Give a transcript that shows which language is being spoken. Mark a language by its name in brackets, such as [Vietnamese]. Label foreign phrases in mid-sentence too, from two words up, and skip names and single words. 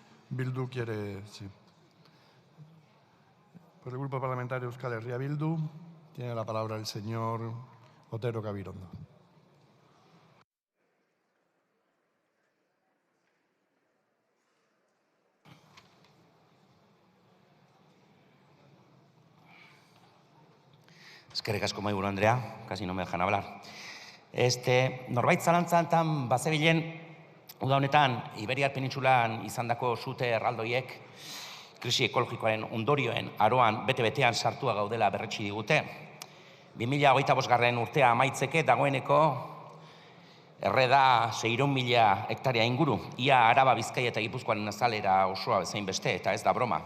[Spanish] Bildu quiere, sí. Por el Grupo Parlamentario Euskal Herria Bildu tiene la palabra el señor Otero Gabirondo. [Basque] Eskerrik asko mahaiburu Andrea, [Spanish] casi no me dejan hablar. [Basque] Norbait zalantzan bazebilen, uda honetan, Iberiar Penintsulan izandako sute erraldoiek krisi ekologikoaren ondorioen aroan bete-betean sartua gaudela berretsi digute. 2025 urtea amaitzeke dagoeneko erreda 600.000 hektarea inguru, ia Araba, Bizkaia eta Gipuzkoaren azalera osoa bezain beste, eta ez da broma.